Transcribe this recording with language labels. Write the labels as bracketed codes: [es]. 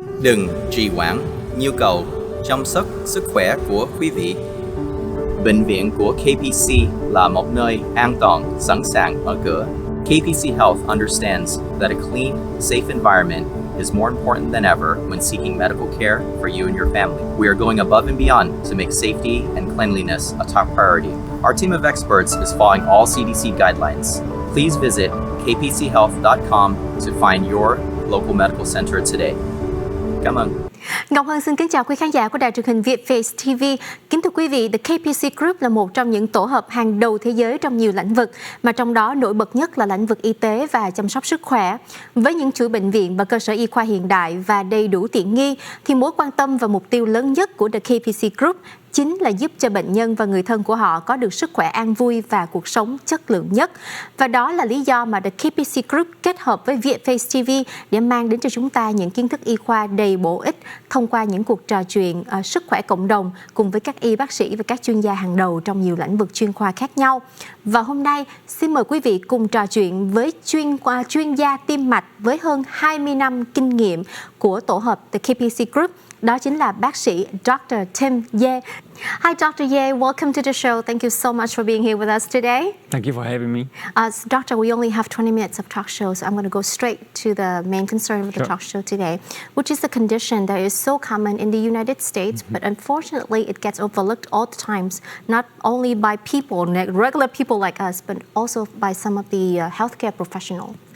[vi] Đừng trì hoãn nhu cầu chăm sóc sức khỏe của quý vị. Bệnh viện của KPC là một nơi an toàn, sẵn sàng mở cửa. [en] KPC Health understands that a clean, safe environment is more important than ever when seeking medical care for you and your family. We are going above and beyond to make safety and cleanliness a top priority. Our team of experts is following all CDC guidelines. Please visit kpchealth.com to find your local medical center today. [vi] Cảm ơn. Ngọc Hân xin kính chào quý khán giả của đài truyền hình Vietface TV. Kính thưa quý vị, The KPC Group là một trong những tổ hợp hàng đầu thế giới trong nhiều lĩnh vực, mà trong đó nổi bật nhất là lĩnh vực y tế và chăm sóc sức khỏe. Với những chuỗi bệnh viện và cơ sở y khoa hiện đại và đầy đủ tiện nghi, thì mối quan tâm và mục tiêu lớn nhất của The KPC Group chính là giúp cho bệnh nhân và người thân của họ có được sức khỏe an vui và cuộc sống chất lượng nhất. Và đó là lý do mà The KPC Group kết hợp với Vietface TV để mang đến cho chúng ta những kiến thức y khoa đầy bổ ích thông qua những cuộc trò chuyện sức khỏe cộng đồng cùng với các y bác sĩ và các chuyên gia hàng đầu trong nhiều lĩnh vực chuyên khoa khác nhau. Và hôm nay, xin mời quý vị cùng trò chuyện với chuyên gia tim mạch với hơn 20 năm kinh nghiệm của tổ hợp The KPC Group. Đó chính là bác sĩ [en] Dr. Yeh. Hi, Dr. Yeh. Welcome to the show. Thank you so much for being here with us today. Thank you for having me. Doctor, we only have 20 minutes of talk show, so I'm going to go straight to the main concern of the talk show today, which is a condition that is so common in the United States, but unfortunately it gets overlooked all the times, not only by people, regular people like us, but also by some of the healthcare professionals.